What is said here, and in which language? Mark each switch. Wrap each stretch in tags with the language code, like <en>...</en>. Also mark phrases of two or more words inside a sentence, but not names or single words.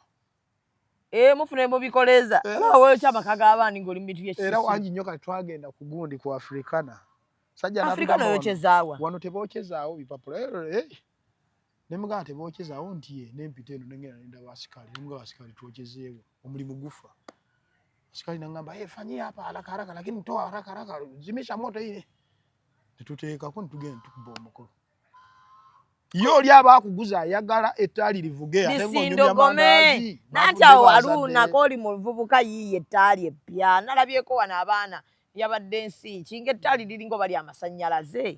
<lg>mufune mubikoleza weekya amaka g'abaani ng'oli mu bintu byekisusu era wangi nnyo kati twagenda ku gundi ku Afrikana Afrikana yokyezaawa wano tebookyezaawo bipapula ne mugamba tebookyezaawo nti nempita eno nengenda nendaba asikali nemugaba asikali twokezeewo omulimu gufa asikali nangamba</lg> <sw>fanyia hapa haraka haraka lakini toa haraka haraka zimisha moto ile</sw> <lg>netuteekako netugenda tukuba omukolo yo oli abaakuguza ayagala ettaali livuge ate lisindogome nanti awo Haruna kooli mu luvubuka yiiye ettaali eppya nalabyeko wano abaana yabadde ensi kinga ettaali liringa bali amasannyalaze</lg>